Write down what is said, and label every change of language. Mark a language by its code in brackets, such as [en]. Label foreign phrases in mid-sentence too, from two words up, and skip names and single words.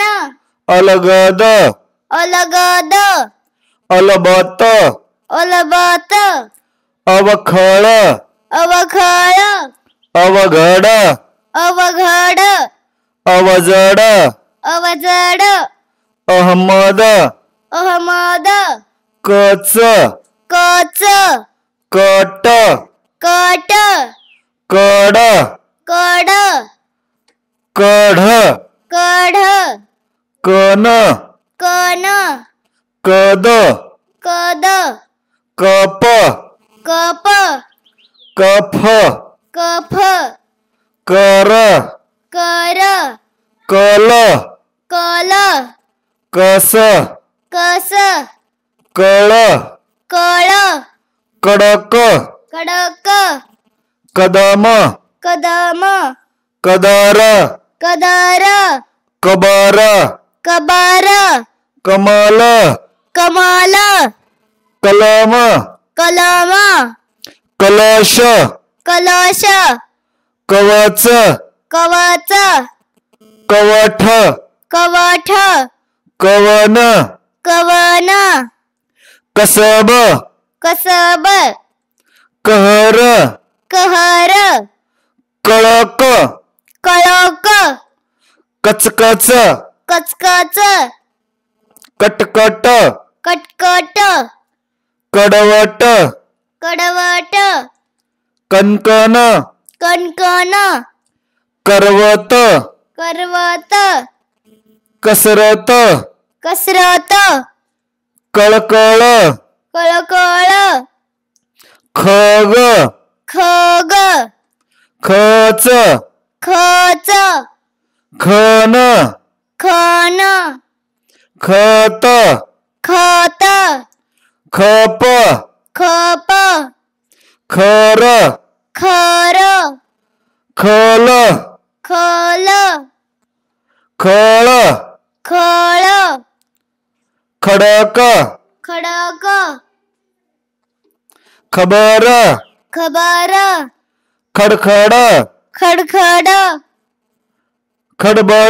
[mr] अलगद अलगद अलबत अलबत अवखळ अवखळ अवघड अवघड अवजड अवजड अहमद अहमद कच कच कट कट कड कड कढ कढ कन कन कद कद कप कप कफ कफ कर कर कल कल कस कस कळ कळ कडक कडक कदम कदम कदर कदर कबर कबर कमल कमल कलम कलम कलश कलश कवच कवच कवठ कवठ कवन कवन कसब कसब कहर कहर कळक कळक कचकच कचकच कटकट कटकट कडवट कडवट कणकण कणकण करवत करवत कसरत कसरत कळकळ कळकळ खग खग खच खच खन खन खत खत खप खप खर खर खल खल खळ खळ खडक खडक खबर खबर खडखड खडखड खडबड